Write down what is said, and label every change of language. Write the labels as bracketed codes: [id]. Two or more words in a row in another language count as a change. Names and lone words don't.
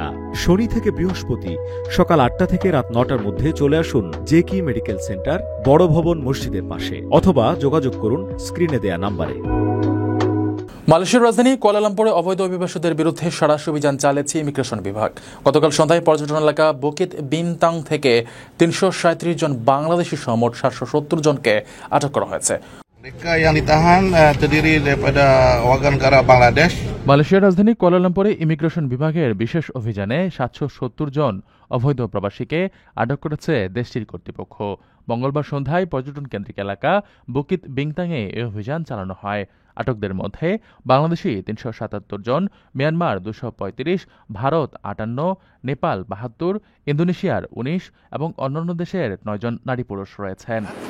[bn] শনি থেকে বৃহস্পতি সকাল ৮টা থেকে রাত ৯টার মধ্যে চলে আসুন জেকি মেডিকেল সেন্টার, বড় ভবন মসজিদের পাশে, অথবা যোগাযোগ করুন স্ক্রিনে দেয়া নাম্বারে। মালয়েশিয়ার রাজধানী কুয়ালালামপুরে অবৈধ অভিবাসীদের বিরুদ্ধে সাড়াশি অভিযান চালিয়েছে ইমিগ্রেশন বিভাগ। গতকাল সন্ধ্যায় পর্যটন এলাকা বুকিত বিনতাং থেকে ৩৩৭ জন বাংলাদেশি সহ মোট ৭৭০ জনকে আটক করা হয়েছে। [ms] Mereka yang ditahan terdiri daripada warga negara Bangladesh. [bn] মালয়েশিয়ার রাজধানী কুয়ালালামপুরে ইমিগ্রেশন বিভাগের বিশেষ অভিযানে ৭৭০ জন অবৈধ প্রবাসীকে আটক করেছে দেশটির কর্তৃপক্ষ। মঙ্গলবার সন্ধ্যায় পর্যটন কেন্দ্রিক এলাকা বুকিত বিংতাংয়ে এই অভিযান চালানো হয়। আটকদের মধ্যে বাংলাদেশি ৩৭৭ জন, মিয়ানমার ২৩৫, ভারত ৫৮, নেপাল ৭২, ইন্দোনেশিয়ার ১৯ এবং অন্যান্য দেশের ৯ জন নারী পুরুষ রয়েছেন।